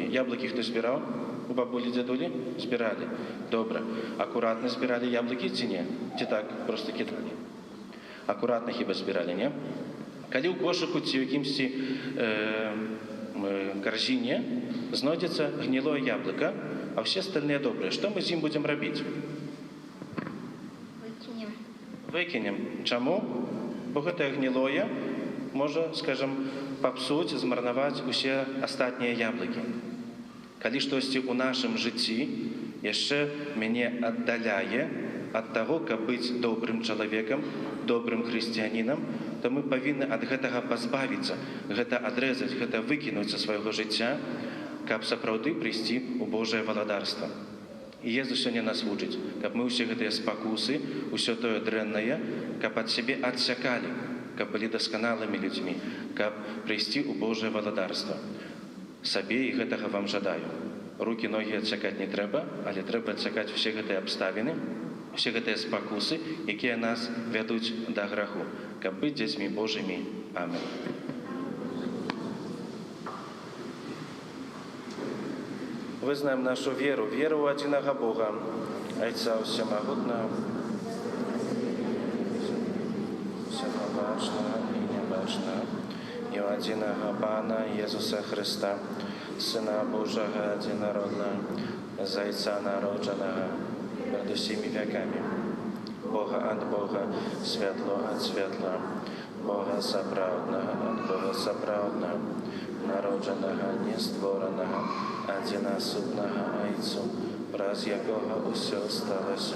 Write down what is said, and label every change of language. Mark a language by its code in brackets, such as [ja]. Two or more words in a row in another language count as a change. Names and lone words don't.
[uk] Яблуки хто збирав? У бабулі, дідулі? Збирали. Добре. Акуратно збирали яблуки чи ні? Чи так, просто кидали? Акуратно хіба збирали, ні? Коли у кошику чи в якимсь корзині знайдеться гнилое яблуко, а всі [ru] остальные добрые, [uk] що ми з ним будемо робити? Викинем. Викинем. Чому? Бо це гнилое може, скажем, попсуть, змарнувати усі остатні яблуки. Коли щось у нашому житті ще мене віддаляє від того, як бути добрим чоловіком, добрим християнином, то ми повинні від гэтага позбавитися, гэта відрізати, гэта викинути зі свого життя, [be] каб сапраўды прыйсці ў Божае валадарства. І Езус сёння нас вучыць, каб мы ўсе гэтыя спакусы, усё тое дрэннае, каб ад сябе адсякалі, каб былі дасканалымі людзьмі, каб прыйсці ў Божае валадарства. Сабе і гэтага вам жадаю. Рукі, ногі адсякаць не трэба, але трэба адсякаць усе гэтыя абставіны, усе гэтыя спакусы, якія нас вядуць да граху, каб быць дзецьмі Божымі. Амен. Вызнаем нашу веру, веру ў адзінага Бога, Айца Усемагутнага, [ru] всемогущего и [be] небачного, и у адзінага Пана Езуса Христа, Сына Божага адзінароднага, Зайца народжанага перед усімі веками, Бога ад Бога, святло ад святла, Бога сапраўднага ад Бога сапраўднага, народжанага, нестворанага, адзінасутнага Айцу, праз якога ўсё сталася.